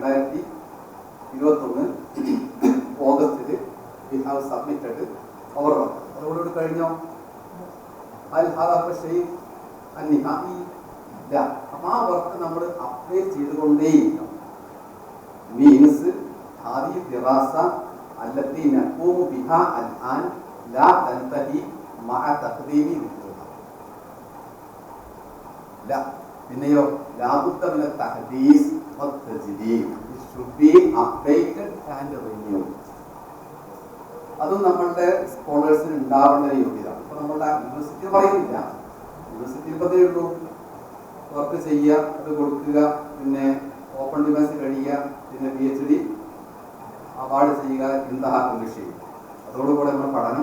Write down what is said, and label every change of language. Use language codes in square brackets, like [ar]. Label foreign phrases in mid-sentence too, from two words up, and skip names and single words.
[en] 2021 ഓഗസ്റ്റിൽ we have submitted our work. [ml] അതോടുകൂടി കഴിഞ്ഞോ അപ്പം ആ വർക്ക് നമ്മൾ അപ്ഡേറ്റ് ചെയ്തുകൊണ്ടേയിരിക്കണം. [ar] മീൻസ് هذه دراسة التي نقوم بها الآن لا تنتهي مع تقديم ذكرها. لا പിന്നെയോ لابد من تحديث والتجديد. [en] It should be updated and renewed. [ml] അതും നമ്മളുടെ സ്കോളേഴ്സിന് ഉണ്ടാവേണ്ട യോഗ്യത. ഇപ്പൊ നമ്മളുടെ യൂണിവേഴ്സിറ്റി പറയുന്നില്ല, യൂണിവേഴ്സിറ്റിയിൽ പതേ ഉള്ളൂ വർക്ക് ചെയ്യുക, അത് കൊടുക്കുക, പിന്നെ [en] open defence [ml] കഴിയുക, പിന്നെ PhD അവാർഡ് ചെയ്യുക [ar] انتهى كل شيء, [ml] അതോടുകൂടെ നമ്മുടെ പഠനം.